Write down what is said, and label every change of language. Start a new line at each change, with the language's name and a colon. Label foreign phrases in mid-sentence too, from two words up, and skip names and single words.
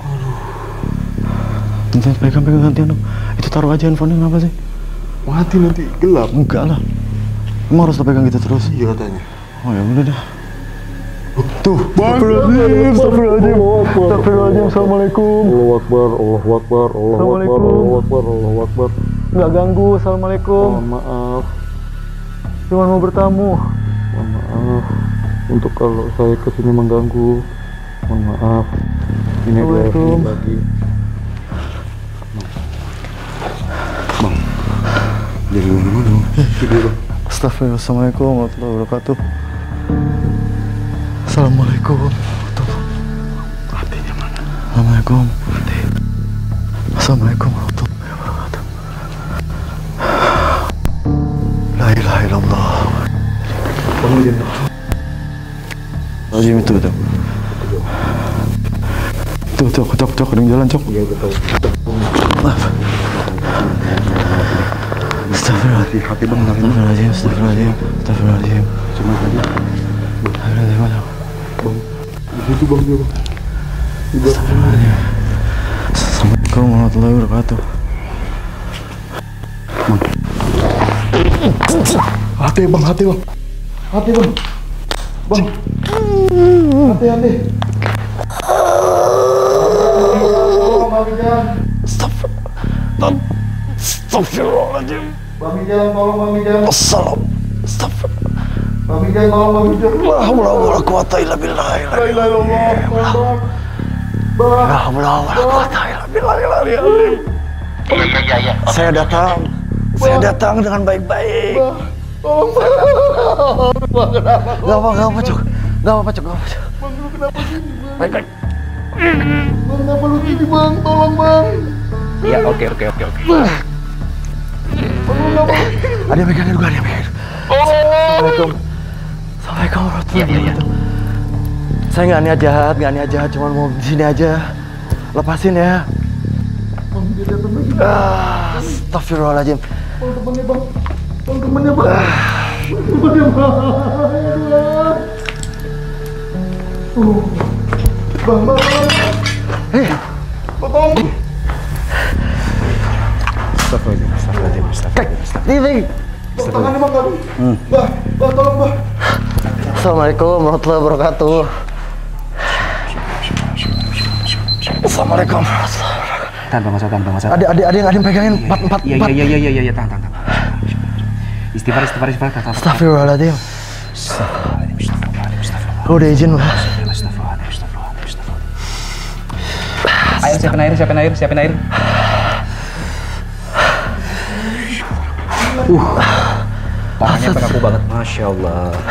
Indonesian: Nanti pegang gantian dong. Itu taruh aja handphonenya, kenapa sih? Mati nanti gelap. Enggak lah. Emang harus lo pegang gitu terus? Iya katanya. Oh ya udah dah. Tuh,
Arabic: أستغفر الله العظيم. السلام عليكم. الله أكبر، الله أكبر، الله أكبر، الله أكبر، الله أكبر.
Indonesian: Nggak ganggu, Assalamualaikum. Mohon maaf, Cuma mau bertamu. mohon maaf. Untuk kalau saya kesini mengganggu, mohon maaf. Ini dua
Arabic: السلام عليكم.
Indonesian: lagi. Bang, jadi gimana, Bang? Video, Bang.
Arabic: أستغفر الله. السلام عليكم ورحمة الله وبركاته. السلام عليكم.
Indonesian: Hatinya mana?
Arabic: السلام عليكم. السلام عليكم ورحمة الله وبركاته. لا إله إلا الله.
Indonesian: Bang, jangan. Lazim itu tuh. Tuh, cok, ada yang jalan, Cok. Iya, betul. Maaf. Astagfirullah. Masih hati, Bang, nangis.
Arabic: أستغفر الله العظيم.
Indonesian: Cuma tadi, Bang, di situ, Bang, dia, Bang. Di belakang.
Arabic: السلام عليكم ورحمة الله وبركاته.
Indonesian: Hati, Bang. Hati, Bang. Bang. Hati.
Arabic: أستغفر الله العظيم.
Indonesian: Bang Mijan, tolong Bang Mijan.
Arabic: أستغفر الله.
Indonesian: Bang Mijan, tolong Bang Mijan.
Arabic: لا حول ولا قوة إلا بالله. لا إله إلا الله. لا حول ولا قوة إلا بالله.
Indonesian: Iya. Saya datang dengan baik-baik. Tolong Bang. Gak apa-apa, Cok. Bang, lu kenapa gini, Bang? Baik-baik. Bang, kenapa lu gini, Bang? Tolong, Bang. Iya, oke. Bang, lu kenapa? Ada yang megangin gue,
Arabic: السلام عليكم. السلام عليكم ورحمة الله وبركاته.
Indonesian: Saya nggak niat jahat, cuma mau di sini aja. Lepasin ya. Bang, dia datang lagi.
Arabic: أستغفر الله العظيم.
Indonesian: Bang, temannya, Bang. Bang, temannya, Bang. Temannya, Bang. Bang. Bang.
Arabic: أستغفر الله العظيم.
Indonesian: Nih. Tangannya, Bang, aduh. Bah, tolong, Bah.
Arabic: السلام عليكم ورحمة الله وبركاته. السلام عليكم ورحمة الله وبركاته.
Indonesian: Tahan Bang Masa, tahan Bang Masa. Ada yang pegangin empat. Iya, tahan. Istighfar, tahan.
Arabic: أستغفر الله العظيم.
Indonesian: Lu udah izin Bang. Ayo siapin air. Tangannya kaku banget,
Arabic: ما شاء الله.